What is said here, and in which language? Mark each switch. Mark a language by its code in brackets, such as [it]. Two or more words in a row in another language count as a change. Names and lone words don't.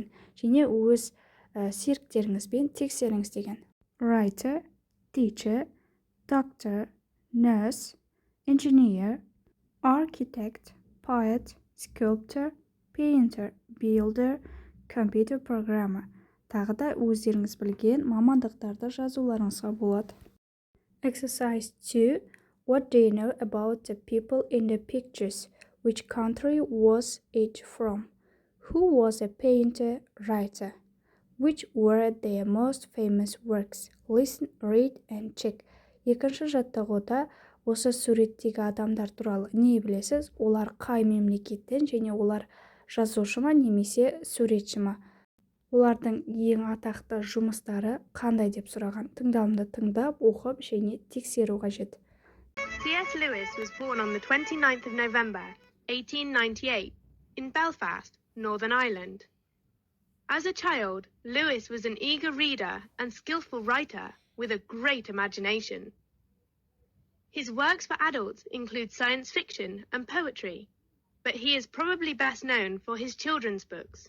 [kk] Және өз серіктеріңізбен тексеріңіз деген. [en] Writer, teacher, doctor, nurse, engineer, architect, poet, sculptor, painter, builder, computer programmer. [kk] Тағы да өздеріңіз білген мамандықтарды жазуларыңызға болады. [en] Exercise 2. What do you know about the people in the pictures? Which country was it from? Who was a painter, writer? Which were their most famous works? Listen, read and check. [kk] Екінші жаттығуда осы суреттегі адамдар туралы не білесіз? Олар қай мемлекеттен және олар жазушы ма немесе суретші ма? Олардың ең атақты жұмыстары қандай деп сұраған. Тыңдалымды тыңдап, оқып және тексеру қажет. [en] C.S. Lewis was born on the 29th of November, 1898, in Belfast, Northern Ireland. As a child, Lewis was an eager reader and skillful writer with a great imagination. His works for adults include science fiction and poetry, but he is probably best known for his children's books.